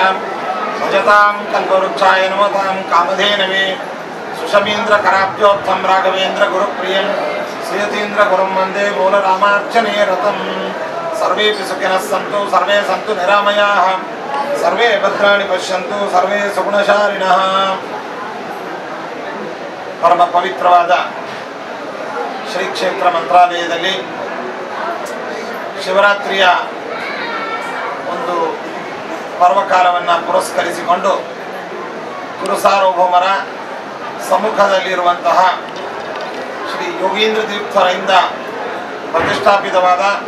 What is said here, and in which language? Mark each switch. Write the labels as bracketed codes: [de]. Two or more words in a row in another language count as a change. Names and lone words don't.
[sa] भजतां कल्पवृक्षाय नमतां कामधेनवे सुषमीन्द्रकराब्जोत्थं राघवेन्द्र गुरुप्रियं श्रीयतीन्द्र गुरुं वन्दे मूलरामार्चने रतं सर्वेऽपि सुखिनः सन्तु सर्वे सन्तु निरामयाः सर्वे भद्राणि पश्यन्तु सर्वे सुगुणशालिनः [kn] ಪರಮ ಪವಿತ್ರವಾದ ಶ್ರೀ ಕ್ಷೇತ್ರ ಮಂತ್ರಾಲಯದಲ್ಲಿ ಶಿವರಾತ್ರಿಯ ಒಂದು ಪರ್ವಕಾಲವನ್ನು ಪುರಸ್ಕರಿಸಿಕೊಂಡು ಗುರುಸಾರ್ವಭೌಮರ ಸಮ್ಮುಖದಲ್ಲಿರುವಂತಹ ಶ್ರೀ ಯೋಗೀಂದ್ರ ತೀರ್ಥರಿಂದ ಪ್ರತಿಷ್ಠಾಪಿತವಾದ